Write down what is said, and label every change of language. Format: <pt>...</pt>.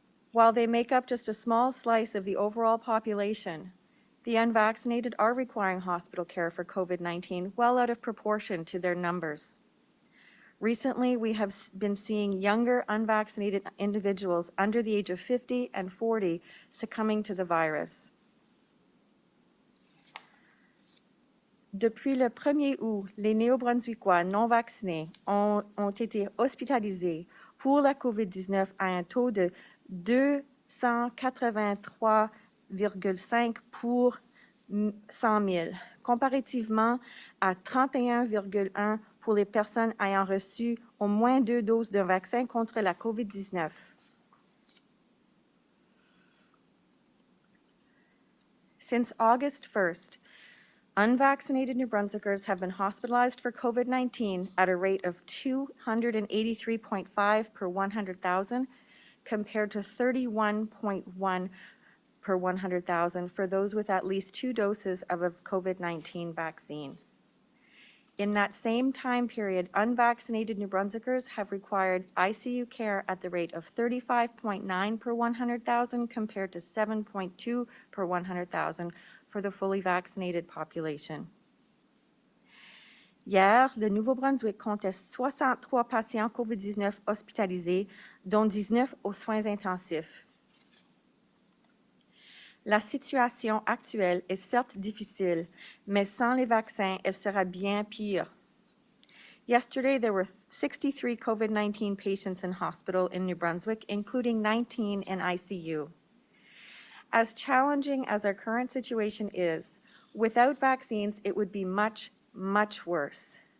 <en>While they make up just a small slice of the overall population, the unvaccinated are requiring hospital care for COVID-19 well out of proportion to their numbers. Recently, we have been seeing younger unvaccinated individuals under the age of 50 and 40 succumbing to the virus.</en> <fr>Depuis le 1er août, les Néo-Brunswickois non vaccinés ont été hospitalisés pour la COVID-19 à un taux de 283,5 pour 100 000, comparativement à 31,1 pour les personnes ayant reçu au moins 2 doses d'un vaccin contre la COVID-19.</fr> <en>Since August 1st, unvaccinated New Brunswickers have been hospitalized for COVID-19 at a rate of 283.5 per 100,000, compared to 31.1 per 100,000 for those with at least 2 doses of a COVID-19 vaccine. In that same time period, unvaccinated New Brunswickers have required ICU care at the rate of 35.9 per 100,000 compared to 7.2 per 100,000 for the fully vaccinated population.</en> <fr>Hier, le Nouveau-Brunswick comptait 63 patients COVID-19 hospitalisés, dont 19 aux soins intensifs. La situation actuelle est certes difficile, mais sans les vaccins, elle sera bien pire.</fr> <en>Yesterday, there were 63 COVID-19 patients in hospital in New Brunswick, including 19 in ICU. As challenging as our current situation is, without vaccines, it would be much, much worse.</en>